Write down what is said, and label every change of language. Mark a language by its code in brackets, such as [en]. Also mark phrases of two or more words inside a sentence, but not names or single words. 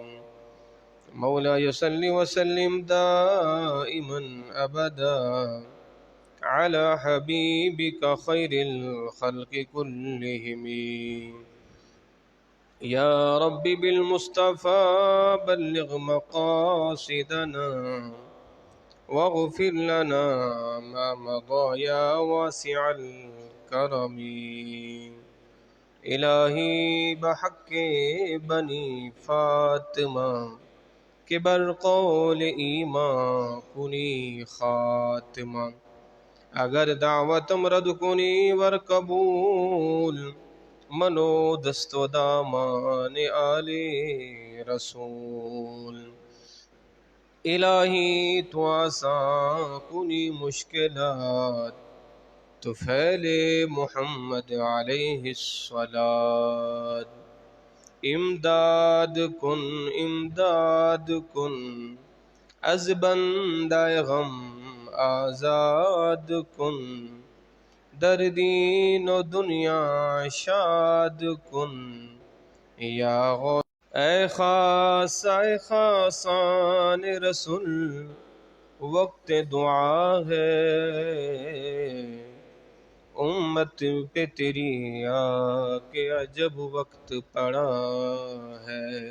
[ar] مولاي صل وسلم دائما أبدا على حبيبك خير الخلق كلهم. يا رب بالمصطفى بلغ مقاصدنا واغفر لنا ما مضى يا واسع الكرم. [fa] الہی بحق بنی فاطمہ کہ بر قول ایمان کنی خاتمہ. اگر دعوتم رد کنی ور قبول منو دست و دامان آل رسول. الہی تو آسان کنی مشکلات تو فعل محمد [ar] علیہ الصلاۃ. [fa] امداد کن از بندہ غم آزاد کن. در دین و دنیا شاد کن یا غوث. [ur] اے خاصان رسول وقت دعا ہے، امت پہ تیری آ کے عجب وقت پڑا ہے.